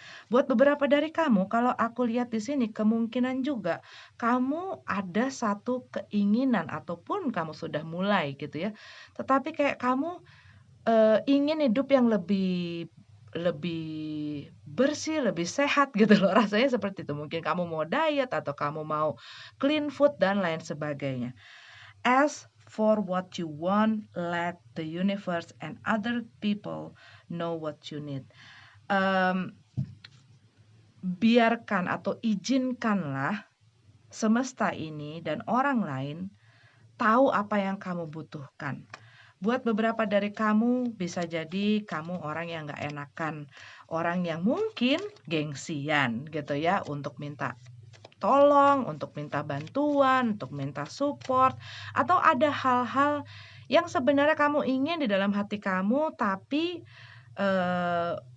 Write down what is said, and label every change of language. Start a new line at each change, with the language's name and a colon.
Indonesian: Buat beberapa dari kamu, kalau aku lihat di sini kemungkinan juga kamu ada satu keinginan ataupun kamu sudah mulai gitu ya, tetapi kayak kamu ingin hidup yang lebih lebih bersih, lebih sehat gitu loh, rasanya seperti itu. Mungkin kamu mau diet atau kamu mau clean food dan lain sebagainya.
English: Ask for what you want, let the universe and other people know what you need.
Indonesian: Mmm, biarkan atau izinkanlah semesta ini dan orang lain tahu apa yang kamu butuhkan. Buat beberapa dari kamu, bisa jadi kamu orang yang nggak enakan, orang yang mungkin gengsian gitu ya, untuk minta tolong, untuk minta bantuan, untuk minta support, atau ada hal-hal yang sebenarnya kamu ingin di dalam hati kamu, tapi eh,